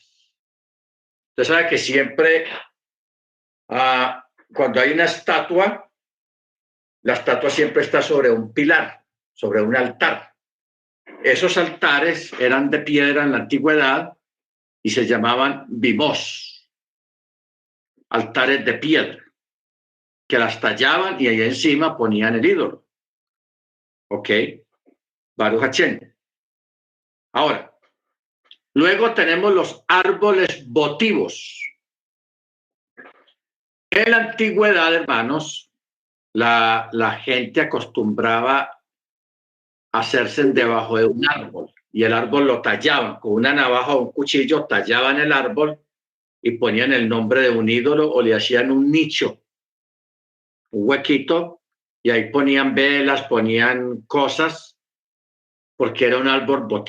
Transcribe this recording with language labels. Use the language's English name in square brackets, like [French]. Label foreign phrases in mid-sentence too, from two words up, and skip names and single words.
[Spanish] Usted sabe que siempre cuando hay una estatua, la estatua siempre está sobre un pilar, sobre un altar. Esos altares eran de piedra en la antigüedad y se llamaban bimos, altares de piedra, que las tallaban y ahí encima ponían el ídolo. ¿Ok? [Hebrew] ברוך השם. [Spanish] Ahora, luego tenemos los árboles votivos. En la antigüedad, hermanos, la gente acostumbraba a hacerse debajo de un árbol y el árbol lo tallaban con una navaja o un cuchillo, tallaban el árbol y ponían el nombre de un ídolo o le hacían un nicho, un huequito, y ahí ponían velas, ponían cosas, porque era un árbol votivo.